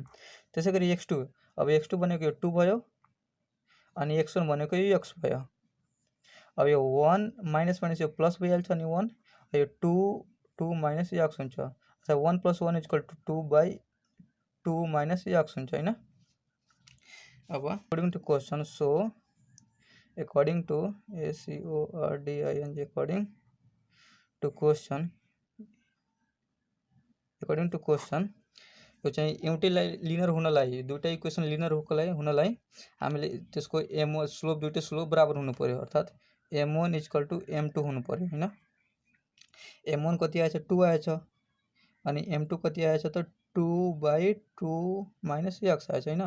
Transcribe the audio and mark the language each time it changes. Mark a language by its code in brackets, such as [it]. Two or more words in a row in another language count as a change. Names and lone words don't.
[ne] त्यसैगरी x2, अब x2 भनेको यो 2 भयो अनि x1 भनेको यो x भयो। अब यो 1 [en] minus minus [ne] यो प्लस भइहाल्छ अनि 1, यो 2 2 माइनस x हुन्छ। अच्छा 1 + 1 = 2 बाई 2 माइनस x हुन्छ हैन। अब [en] according to question, so according to according to question, according to question [ne] यो चाहिँ एउटै लिनियर हुनलाई, दुईटा [en] equation linear [ne] हुनलाई हामीले त्यसको m1 स्लोप, दुईटै स्लोप बराबर हुनु पर्यो। अर्थात m1 = m2 हुनु पर्यो हैन। m1 कति आएछ 2 आएछ अनि m2 कति आएछ त 2/2 माइनस x आएछ हैन।